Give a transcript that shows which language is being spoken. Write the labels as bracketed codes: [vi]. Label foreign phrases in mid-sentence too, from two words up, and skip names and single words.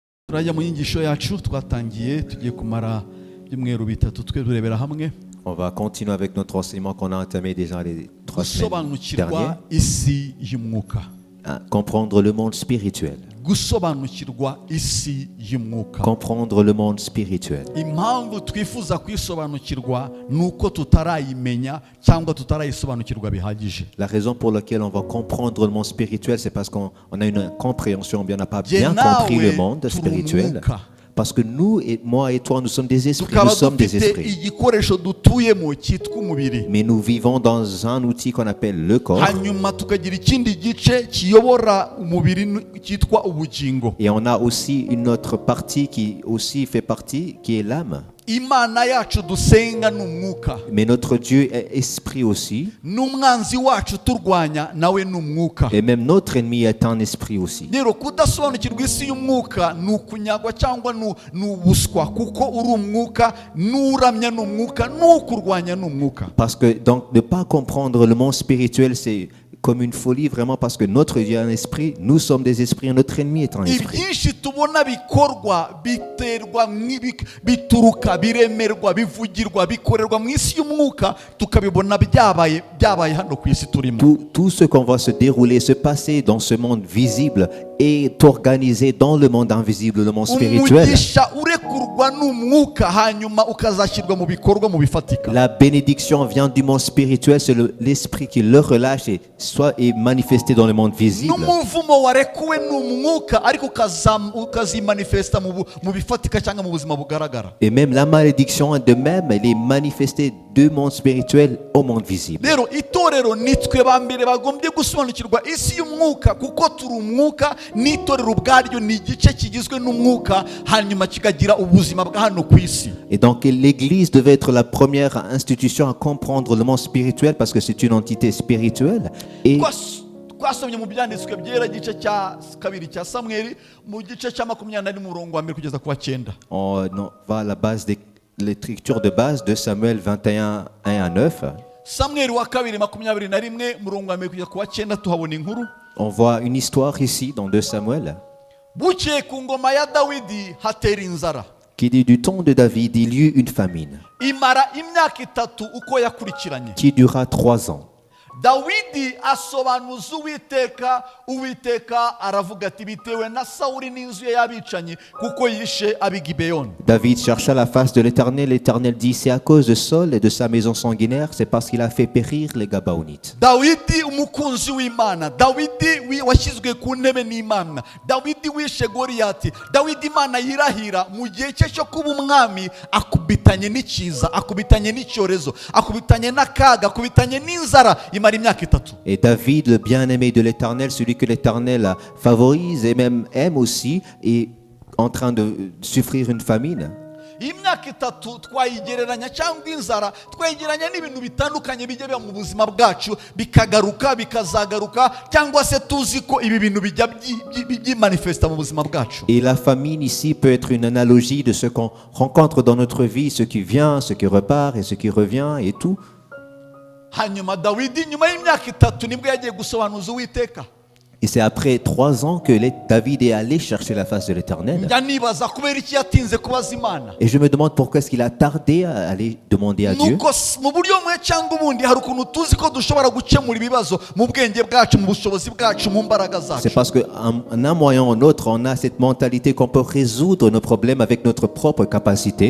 [rw] turajya mu nyigisho yacu twatangiye tugiye kumara ibyumweru bitatu twe turebera hamwe [fr] On va continuer avec notre enseignement qu'on a entamé déjà les 3 semaines [rw] gusobanukirwa [fr] dernières. [rw] isi y'umwuka, [fr] Comprendre le monde spirituel. [rw] gusobanukirwa isi y'umwuka. [fr] Comprendre le monde spirituel. [rw] Impamvu twifuza kwisobanukirwa nuko tutarayimenya cyangwa tutarayisobanukirwa bihagije. [fr] La raison pour laquelle on va comprendre le monde spirituel, c'est parce qu'on a une compréhension, bien on n'a pas bien compris le monde spirituel. Parce que nous, et moi et toi, nous sommes des esprits. Nous sommes des esprits. [rw] igikoresho dutuyemo cyitwa umubiri. [fr] Mais nous vivons dans un outil qu'on appelle le corps. [rw] Hanyuma tukagira ikindi gice kiyobora umubiri cyitwa ubugingo. [fr] Et on a aussi une autre partie qui aussi fait partie, qui est l'âme. [rw] Imana yacu dusenga n'umwuka. [fr] Mais notre Dieu est esprit aussi. [rw] N'umwanzi wacu turwanya nawe n'umwuka. [fr] Et même notre ennemi est un esprit aussi. [rw] Rero kudasobanukirwa isi y'umwuka ni ukunyagwa cyangwa ni ubuswa kuko uri umwuka n'uramya n'umwuka n'ukurwanya n'umwuka. [fr] Parce que donc ne pas comprendre le monde spirituel, c'est comme une folie vraiment, parce que notre Dieu est un esprit, nous sommes des esprits et notre ennemi est un esprit. [rw] Ibyinshi tubona bikorwa biterwa bituruka biremerwa bivugirwa bikorerwa mu isi y'umwuka tukabibona byabaye hano ku isi turimo. [fr] Tout ce qu'on va se dérouler, se passer dans ce monde visible est organisé dans le monde invisible, le monde spirituel. [rw] Umugisha urekurwa n'umwuka hanyuma ukazashyirwa mu bikorwa mu bifatika. [fr] La bénédiction vient du monde spirituel, c'est l'esprit qui le relâche et soit est manifesté dans le monde visible. [rw] N'umuvumo warekuwe n'umwuka ariko ukazimanifesta mu bifatika cyangwa mu buzima bugaragara. [fr] Et même la malédiction de même, elle est manifestée du monde spirituel au monde visible. [rw] Rero itorero nitwe bambere bagombye gusobanukirwa isi y'umwuka kuko turi umwuka n'itorero ubwaryo ni igice kigizwe n'umwuka hanyuma kikagira ubuzima bwa hano ku isi. [fr] Et donc l'église devait être la première institution à comprendre le monde spirituel parce que c'est une entité spirituelle. Et [rw] twasomye mu byanditswe byera igice cya kabiri cya Samweli mu gice cya 20 murongo wa mbere kugeza ku wa 9. [fr] On va à la base de l'écriture de base de Samuel 21, 1 à 9. [rw] Samweli wa kabiri 21 murongo wa mbere kugeza ku wa 9 tuhabona inkuru. [fr] On voit une histoire ici dans 2 Samuel. [rw] Bukeye ku ngoma ya Dawidi hatera inzara. [fr] Qui dit du temps de David, il y eut une famine. [rw] Imara imyaka 3 uko yakurikiranye. [fr] Qui dura 3 ans. [rw] Dawidi asobanuza Uwiteka aravuga ati bitewe na Sawuli n'inzu ye y'abicanyi kuko yishe ab'Gibeyoni. [fr] David chercha la face de l'Éternel. L'Éternel dit, c'est à cause de Saul et de sa maison sanguinaire, c'est parce qu'il a fait périr les Gabaonites. [rw] Dawidi umukunzi w'Imana, Dawidi washyizwe ku ntebe n'Imana, Dawidi wishe Goliyati, Dawidi Imana yirahira mu gihe cye cyo kuba umwami akubitanye n'ikiza, akubitanye n'icyorezo, akubitanye n'akaga, akubitanye n'inzara. [fr] Et David, le bien-aimé de l'Éternel, celui que l'Éternel favorise et même aime aussi, est en train de souffrir une famine. [rw] Imyaka 3 twayigereranya cyangwa inzara twayigereranya n'ibintu bitandukanye bijya mu buzima bwacu bikagaruka bikazagaruka cyangwa se tuzi ko ibi bintu bijya manifesta mu buzima bwacu. [fr] Et la famine ici peut être une analogie de ce qu'on rencontre dans notre vie, ce qui vient, ce qui repart et ce qui revient et tout. [rw] Hanyuma Dawidi nyuma y'imyaka 3 nibwo yagiye gusobanuza Uwiteka. [fr] Et c'est après 3 ans que David est allé chercher la face de l'Éternel. Et je me demande pourquoi est-ce qu'il a tardé à aller demander à Dieu. C'est parce qu'en un moyen ou en autre, on a cette mentalité qu'on peut résoudre nos problèmes avec notre propre capacité.